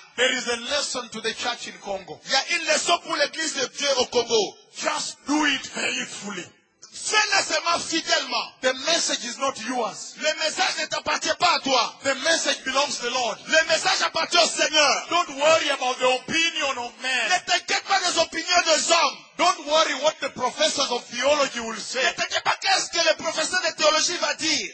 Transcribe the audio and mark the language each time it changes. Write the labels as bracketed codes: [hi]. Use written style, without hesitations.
[en] There is a lesson to the church in Congo. [fr] Il y a une leçon pour l'église de Dieu au Congo. [en] Just do it faithfully. [fr] Fais-le seulement fidèlement. [en] The message is not yours. [fr] Le message ne t'appartient pas à toi. [en] The message belongs to the Lord. [fr] Le message appartient au Seigneur. [en] Don't worry about the opinion of man. [fr] Ne t'inquiète pas des opinions des hommes. [en] Don't worry what the professors of theology will say. [fr] Ne t'inquiète pas qu'est-ce que le professeur de théologie va dire.